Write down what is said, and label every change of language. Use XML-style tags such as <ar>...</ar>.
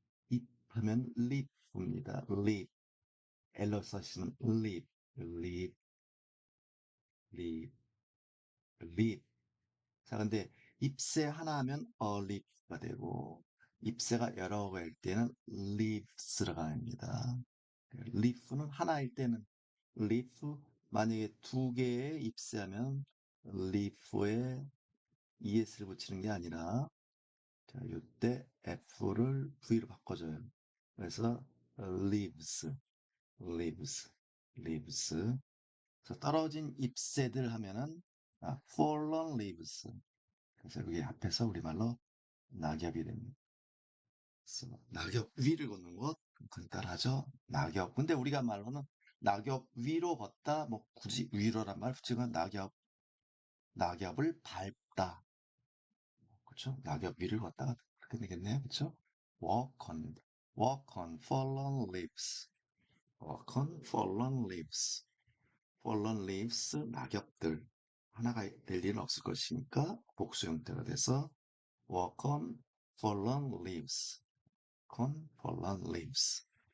<ko>잎 하면 leaf입니다.</ko> <en>leaf. L로 써시면 leaf, leaf, leaf, leaf.</en> <ko>자, 근데 잎새 하나 하면 a leaf가 되고 잎새가 여러 개일 때는 leaves가 됩니다. leaf는 하나일 때는 leaf, 만약에 두 개의 잎새하면 leaf에 es를 붙이는 게 아니라 자, 이때 f를 v로 바꿔줘요.</ko> <en>그래서 leaves, leaves, leaves.</en> <ko>그래서 떨어진 잎새들 하면은</ko> <en>fallen leaves.</en> <ko>그래서 여기 앞에서 우리말로 낙엽이 됩니다. 그래서 낙엽 위를 걷는 것 간단하죠. 낙엽. 근데 우리가 말로는 낙엽 위로 걷다, 뭐 굳이 위로란 말 붙이면 낙엽을 밟다. 그렇죠? 낙엽 위를 걷다가 그렇게 되겠네요. 그렇죠?</ko> <en>walk on, walk on fallen leaves. walk on fallen leaves. fallen leaves,</en> <ko>낙엽들. 하나가 될 일은 없을 것이니까 복수 형태가 돼서</ko> <en>walk on fallen leaves. on fallen leaves.</en>